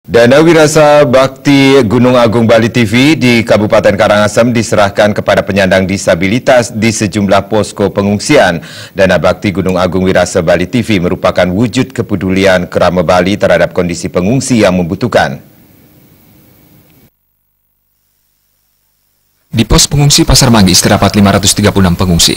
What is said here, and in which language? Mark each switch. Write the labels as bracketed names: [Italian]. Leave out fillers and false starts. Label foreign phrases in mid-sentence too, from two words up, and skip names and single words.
[Indonesian] Dana Wirasa Bakti Gunung Agung Bali TV di Kabupaten Karangasem diserahkan kepada penyandang disabilitas di sejumlah posko pengungsian. Dana Bakti Gunung Agung Wirasa Bali TV merupakan wujud kepedulian Kerama Bali terhadap kondisi pengungsi yang membutuhkan. Di pos pengungsi Pasar Manggis terdapat 536 pengungsi.